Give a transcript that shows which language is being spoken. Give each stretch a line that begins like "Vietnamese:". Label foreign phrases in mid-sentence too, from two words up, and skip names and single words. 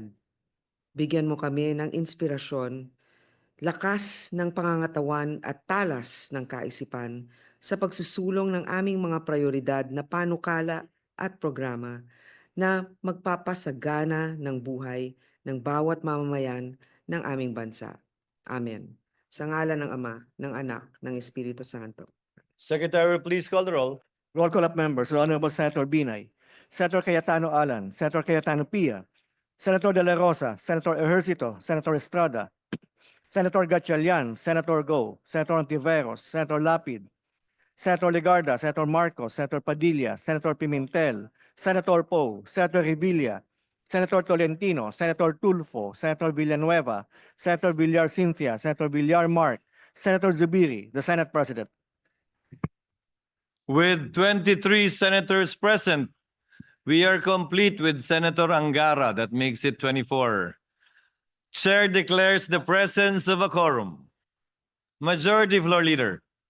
Filipino: Bigyan mo kami ng inspirasyon, lakas ng pangangatawan at talas ng kaisipan sa pagsusulong ng aming mga prioridad na panukala at programa na magpapasagana ng buhay ng bawat mamamayan ng aming bansa. Amen. Sa ngalan ng Ama, ng Anak, ng Espiritu Santo.
English: Secretary, please call the roll. Roll call of members. Honorable Senator Binay, Senator Cayetano Alan, Senator Cayetano Pia, Senator De La Rosa, Senator Ejercito, Senator Estrada, Senator Gatchalian, Senator Go, Senator Antiveros, Senator Lapid, Senator Legarda, Senator Marcos, Senator Padilla, Senator Pimentel, Senator Poe, Senator Revilla, Senator Tolentino, Senator Tulfo, Senator Villanueva, Senator Villar Cynthia, Senator Villar Mark, Senator Zubiri, the Senate President. With 23 senators present, we are complete with Senator Angara. That makes it 24. Chair declares the presence of a quorum. Majority Floor Leader.